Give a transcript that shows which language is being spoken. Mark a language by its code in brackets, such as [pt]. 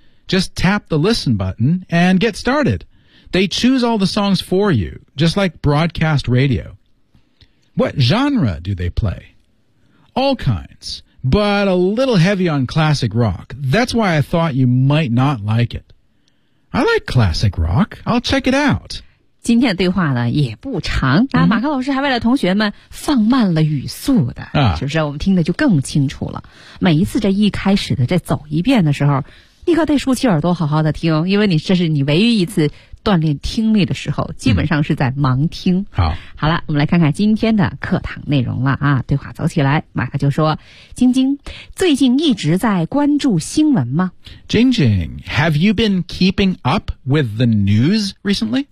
[en] Just tap the listen button and get started. They choose all the songs for you, just like broadcast radio.What genre do they play? All kinds, but a little heavy on classic rock. That's why I thought you might not like it. I like classic rock. I'll check it out. [zh] 今天的对话呢也不长，那马克老师还为了同学们放慢了语速的，是不是？我们听的就更清楚了。每一次这一开始的这走一遍的时候，你可得竖起耳朵好好的听，因为你这是你唯一一次锻炼听力的时候，基本上是在盲听。好了，我们来看看今天的课堂内容了啊。对话走起来，马克就说，晶晶，最近一直在关注新闻吗？ [en] 晶晶， have you been keeping up with the news recently?